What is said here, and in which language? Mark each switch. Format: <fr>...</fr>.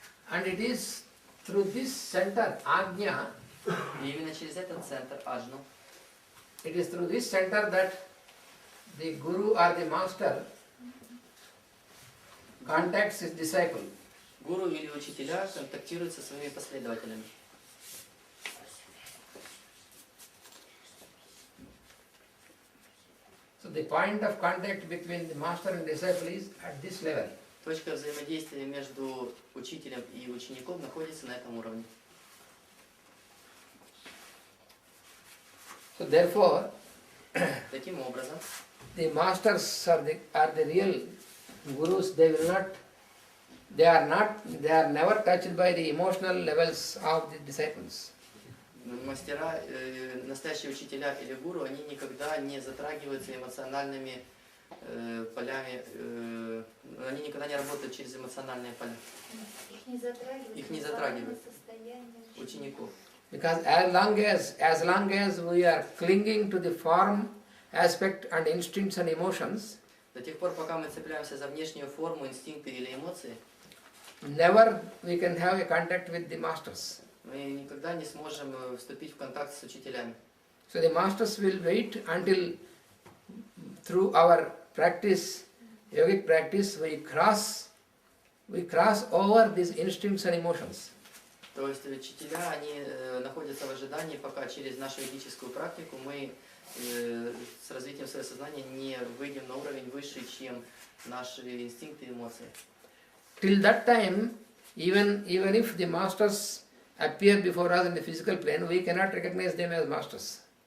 <en>And it is through this center, Agnya,</en> <ru>И именно через этот центр, аджну,</ru> <en>it is through this center that the guru or the master contacts his disciple.</en> <ru>гуру или учителя контактируют со своими последователями.</ru> <en>So the point of contact between the master and disciple is at this level.</en> <ru>Точка взаимодействия между учителем и учеником находится на этом уровне.</ru> <en>So therefore,</en> <ru>Таким образом,</ru> <en>the masters are the real gurus. They are never touched by the emotional levels of the disciples.</en> <ru>мастера, настоящие учителя или гуру, они никогда не затрагиваются эмоциональными полями, они никогда не работают через эмоциональные поля. Их не затрагивают учеников.</ru> <en>Because as long as we are clinging to the form, aspect and instincts and emotions,</en> <ru>До тех пор, пока мы цепляемся за внешнюю форму, инстинкты или эмоции,</ru> <en>never we can have a contact with the masters.</en> <ru>мы никогда не сможем вступить в контакт с учителями.</ru> <en>So the masters will wait until through our practice, yogic practice, we cross over these instincts and emotions.</en> <ru>То есть учителя, они находятся в ожидании, пока через нашу ведическую практику мы с развитием своего сознания не выйдем на уровень выше, чем наши инстинкты и эмоции.</ru> <en>Till that time, even if the masters appear before us in the physical plane, we cannot recognize them as masters.</en>